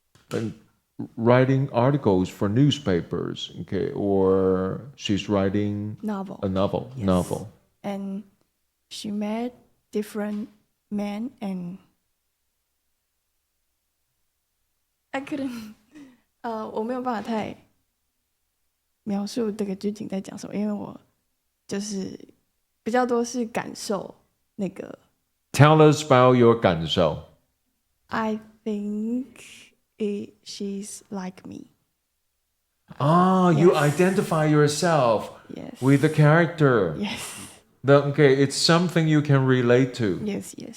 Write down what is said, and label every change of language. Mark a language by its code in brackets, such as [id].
[en] And writing articles for newspapers, okay, or she's writing Novel. a novel. Yes. Novel. And she met different men, and I couldn't. [zh] 我没有办法太描述这个剧情在讲什么，因为我就是比较多是感受那个。 [en] Tell us about your 感受. I think she's like me. Ah, you Yes. identify yourself Yes. with the character. Yes. Okay, it's something you can relate to. Yes. Yes.